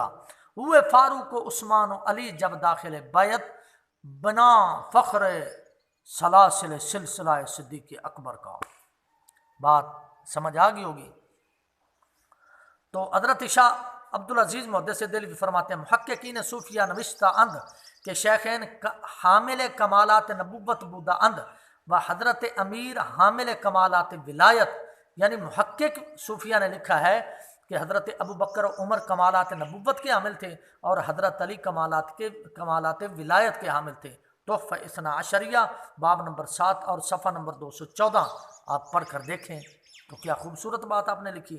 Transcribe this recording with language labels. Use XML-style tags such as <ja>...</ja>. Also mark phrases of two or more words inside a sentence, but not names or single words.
<ur>ہوئے فاروق و عثمان و علی جب داخل بیعت بنا فخر سلاسل سلسلہ صدیق اکبر کا۔ بات سمجھ آ گئی ہوگی؟ تو حضرت شاہ عبدالعزیز محدث دہلوی فرماتے ہیں</ur> <fa>محققین صوفیہ نوشتہ اند کہ شیخین حامل کمالات نبوت بودہ اند و حضرت امیر حامل کمالات ولایت،</fa> <ur>یعنی محقق صوفیہ نے لکھا ہے کہ حضرت ابو بکر و عمر کمالات نبوت کے حامل تھے اور حضرت علی کمالات ولایت کے حامل تھے۔ تحفہ اثنا عشریہ باب نمبر 7 اور صفحہ نمبر 214 آپ پڑھ کر دیکھیں تو کیا خوبصورت بات آپ نے لکھی۔</ur>